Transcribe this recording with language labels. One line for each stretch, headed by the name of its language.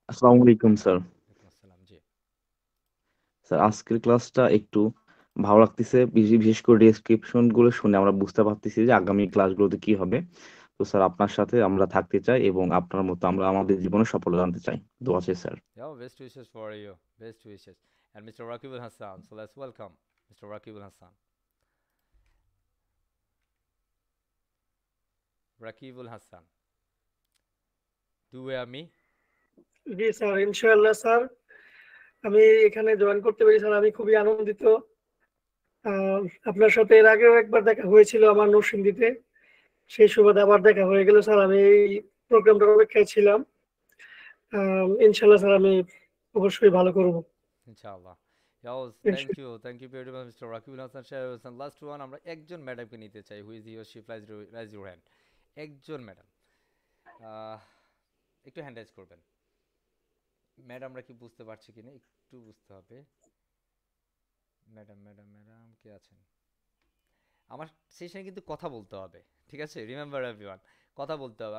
Bangla: আসসালামু আলাইকুম স্যার। ওয়ালাইকুম আসসালাম। জি, স্যার আজকের ক্লাসটা একটু ভালো লাগতেছে, বিশেষ করে ডেসক্রিপশন গুলো শুনে আমরা বুঝতে পারতেছি যে আগামী ক্লাসগুলোতে কি হবে। তো স্যার আপনার সাথে আমরা থাকতে চাই এবং আপনার মতো আমরা আমাদের জীবনে সফলতা আনতে চাই। দোয়া চাই sir.
English: yeah, best wishes for you, best wishes. And Mr. Rakibul Hassan, so let's welcome Mr. Rakibul Hassan. Rakibul Hassan, do you hear me?
Bangla: G sir, ইনশাআল্লাহ স্যার, আমি এখানে জয়েন করতে পেরে স্যার আমি খুবই আনন্দিত। আপনার সাথে এর আগেও একবার দেখা হয়েছিল আমার নরসিংদীতে, সেই সুবাদে আবার দেখা হয়ে গেল স্যার। আমি এই প্রোগ্রামটার অপেক্ষায় ছিলাম। ইনশাআল্লাহ স্যার আমি অবশ্যই ভালো করব।
Arabic: Inshallah.
English: Yeah, thank you very much, Mr. Rakibul Hassan সাহেব। And last one,
Bangla: আমরা একজন ম্যাডামকে নিতে চাই,
English: who is he or she, please raise your hand.
Bangla: একজন ম্যাডাম, একটু হ্যান্ড রাইজ করবেন। ম্যাডামরা কি বুঝতে পারছি কিনা একটু বুঝতে হবে। ম্যাডাম, ম্যাডাম, ম্যাডাম কে আছেন? আমার সেশনে কিন্তু কথা বলতে হবে, ঠিক আছে?
English: remember everyone,
Bangla: কথা বলতে হবে।